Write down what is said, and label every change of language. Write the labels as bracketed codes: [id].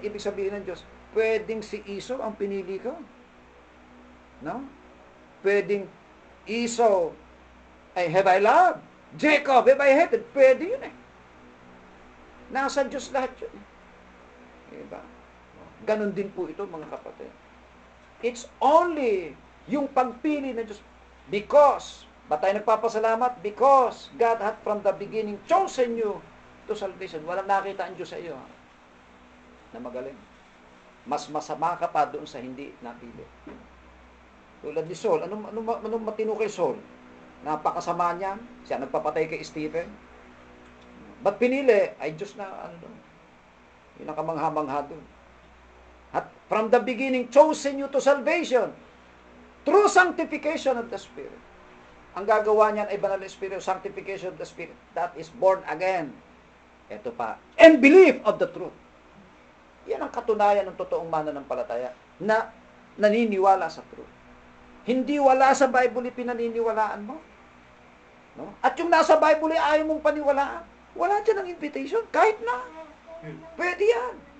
[tl] Ibig sabihin ng Diyos, pwedeng si Esau ang pinili ko. No? Pwedeng Esau ay [en] have I loved. [tl] Jacob, [en] have I hated. [tl] Pwede yun eh. Nasa Diyos lahat yun. Diba? Ganon din po ito mga kapatid. [en] It's only [tl] yung pagpili ng Diyos. Because, ba't tayo nagpapasalamat? [en] Because God had from the beginning chosen you to salvation. [tl] Walang nakita ang Diyos sa iyo. Na magaling. Mas masama ka pa doon sa hindi napili. Tulad ni Saul. Anong matino kay Saul? Napakasama niya. Siya nagpapatay kay Stephen. Ba't pinili? Ay Diyos na yung nakamangha-mangha doon. [en] At from the beginning, chosen you to salvation through sanctification of the Spirit. [tl] Ang gagawa niyan ay banal na Espiritu, [en] sanctification of the Spirit. That is born again. [tl] Ito pa, [en] and believe of the truth. [tl] Yan ang katunayan ng totoong mananampalataya na naniniwala sa truth. Hindi wala sa Bible pinaniniwalaan mo. No? At yung nasa Bible ay ayaw mong paniwalaan. Wala dyan ang invitation. Kahit na. Pwede yan.